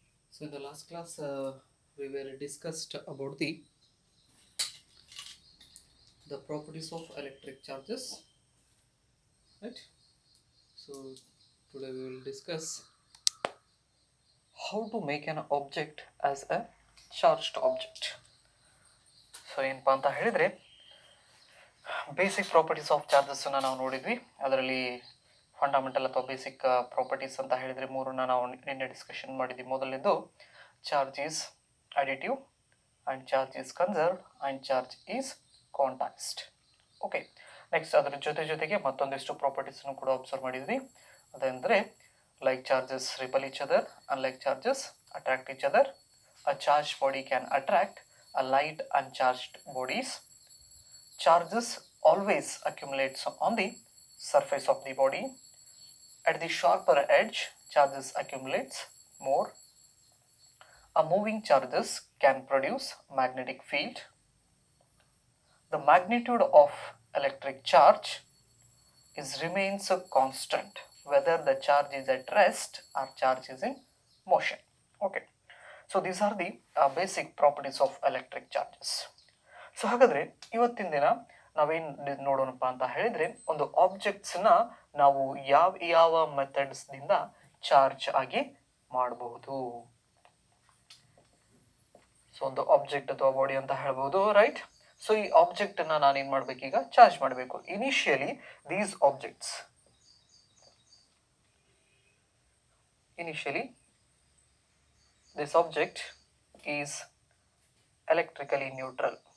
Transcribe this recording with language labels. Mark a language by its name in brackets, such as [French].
[English] So in the last class, we were discussed about the properties of electric charges, right? So today we will discuss how to make an object as a charged object. [Kannada] So ಏನಪ್ಪ ಅಂತ ಹೇಳಿದರೆ basic properties of ಚಾರ್ಜಸ್ಸನ್ನು ನಾವು ನೋಡಿದ್ವಿ. ಅದರಲ್ಲಿ fundamental ಅಥವಾ basic properties ಅಂತ ಹೇಳಿದರೆ ಮೂರನ್ನ ನಾವು ನಿನ್ನೆ ಡಿಸ್ಕಷನ್ ಮಾಡಿದ್ವಿ. ಮೊದಲನೇದು [English] Charge is additive and charge is conserved and charge is contact. [Kannada] Okay, next ಅದರ ಜೊತೆಗೆ ಮತ್ತೊಂದಿಷ್ಟು ಪ್ರಾಪರ್ಟೀಸನ್ನು ಕೂಡ ಅಬ್ಸರ್ವ್ ಮಾಡಿದ್ವಿ. ಅದಂದರೆ [English] Like charges repel each other, unlike charges attract each other, a charge body can attract a light uncharged bodies, charges always accumulates on the surface of the body, at the sharper edge charges accumulates more, a moving charges can produce magnetic field, the magnitude of electric charge remains constant whether the charge is at rest or charge is in motion. Okay, so these are the basic properties of electric charges. [Kannada] So ಹಾಗಾದರೆ ಇವತ್ತಿನ ದಿನ ನಾವೇನು ನೋಡೋಣಪ್ಪ ಅಂತ ಹೇಳಿದರೆ, ಒಂದು ಆಬ್ಜೆಕ್ಟ್ಸ್ನ ನಾವು ಯಾವ ಮೆಥಡ್ಸ್ನಿಂದ charge ಆಗಿ ಮಾಡಬಹುದು. ಸೊ ಒಂದು ಆಬ್ಜೆಕ್ಟ್ ಅಥವಾ ಬಾಡಿ ಅಂತ ಹೇಳ್ಬೋದು, ರೈಟ್? ಸೊ ಈ ಆಬ್ಜೆಕ್ಟನ್ನು ನಾನೇನು ಮಾಡಬೇಕೀಗ? ಚಾರ್ಜ್ ಮಾಡಬೇಕು. [English] Initially these objects this object is electrically neutral.